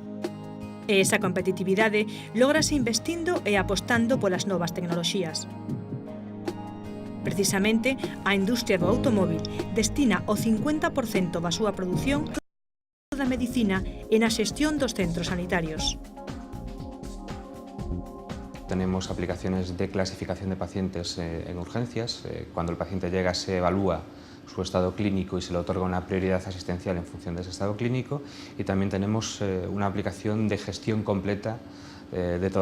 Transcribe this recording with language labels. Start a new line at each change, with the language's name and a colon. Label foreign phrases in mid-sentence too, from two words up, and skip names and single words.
Galician: E esa competitividade lógrase investindo e apostando polas novas tecnoloxías. Precisamente, a industria do automóvil destina o 50% da súa produción da medicina e na xestión dos centros sanitarios.
Spanish: Tenemos aplicaciones de clasificación de pacientes en urgencias. Cuando el paciente llega se evalúa su estado clínico y se le otorga una prioridad asistencial en función de ese estado clínico, y también tenemos una aplicación de gestión completa de toda